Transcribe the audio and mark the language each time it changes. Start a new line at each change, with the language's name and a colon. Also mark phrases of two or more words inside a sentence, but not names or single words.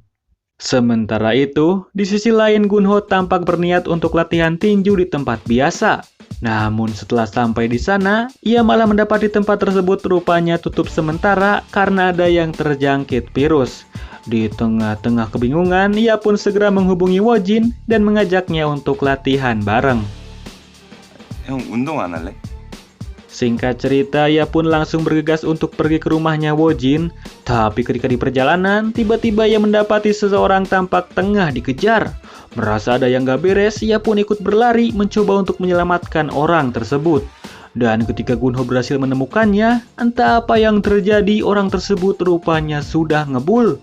Indonesian: Sementara itu, di sisi lain Gunho tampak berniat untuk latihan tinju di tempat biasa. Namun setelah sampai di sana, ia malah mendapati tempat tersebut rupanya tutup sementara karena ada yang terjangkit virus. Di tengah-tengah kebingungan, ia pun segera menghubungi Wojin dan mengajaknya untuk latihan bareng.
Korean: 형 운동 안 할래?
Indonesian: Singkat cerita, ia pun langsung bergegas untuk pergi ke rumahnya Wojin. Tapi ketika di perjalanan, tiba-tiba ia mendapati seseorang tampak tengah dikejar. Merasa ada yang gak beres, ia pun ikut berlari mencoba untuk menyelamatkan orang tersebut. Dan ketika Gunho berhasil menemukannya, entah apa yang terjadi, orang tersebut rupanya sudah ngebul.